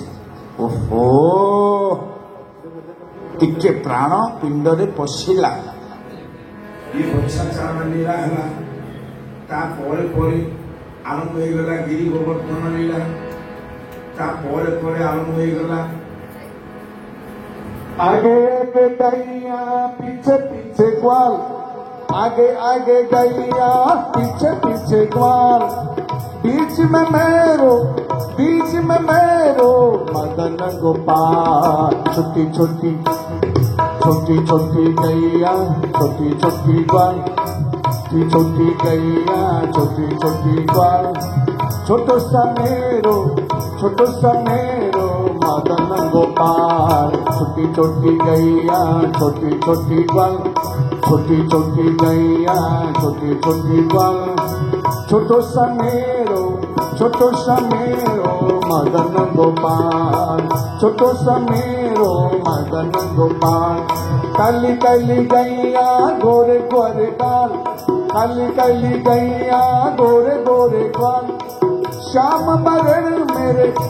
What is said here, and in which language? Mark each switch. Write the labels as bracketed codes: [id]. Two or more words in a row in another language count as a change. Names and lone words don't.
[or] ଓହୋ ଟିକେ ପ୍ରାଣ ପିଣ୍ଡରେ ପଶିଲା। ବର୍ଷା ଚାରଣ ଲୀଳା ହେଲା ତାପରେ ପରେ ଆରମ୍ଭ ହେଇଗଲା ଗିରି ଗୋବର୍ଦ୍ଧନ ଲୀଳା ତାପରେ ପରେ ଆରମ୍ଭ ହେଇଗଲା [hi] आगे आगे गैया पीछे पीछे ग्वाल आगे आगे गैया पीछे पीछे ग्वाल बीच में मेरो मदन गोपाल छोटी छोटी गैया छोटी छोटी ग्वाल छोटी गैया छोटी ग्वाल छोटो सा मेरो मदन गोपाल छोटी छोटी गैया छोटी ग्वाल छोटी गैया छोटी ग्वाल छोटो सा मेरो मदन गोपाल छोटो सा मेरो मदन गोपाल काली काली गैया गोरे गोरे गाल काली गैया गोरे गोरे गाल श्याम बरण मेरे